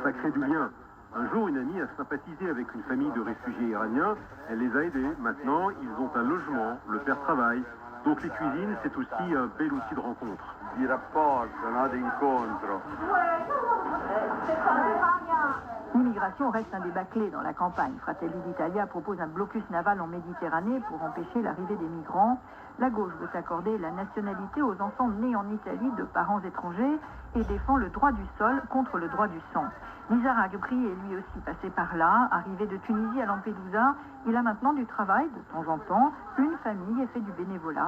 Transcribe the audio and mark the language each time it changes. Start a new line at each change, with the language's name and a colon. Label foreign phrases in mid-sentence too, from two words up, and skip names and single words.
French: Ça crée du lien. Un jour, une amie a sympathisé avec une famille de réfugiés iraniens. Elle les a aidés. Maintenant, ils ont un logement, le père travaille. Donc les cuisines, c'est aussi un bel outil de rencontre.
Italian: Di rapporto, no? D'incontro.
French: L'immigration reste un débat clé dans la campagne. Fratelli d'Italia propose un blocus naval en Méditerranée pour empêcher l'arrivée des migrants. La gauche veut accorder la nationalité aux enfants nés en Italie de parents étrangers et défend le droit du sol contre le droit du sang. Nizar Agri est lui aussi passé par là. Arrivé de Tunisie à Lampedusa, il a maintenant du travail de temps en temps, une famille et fait du bénévolat.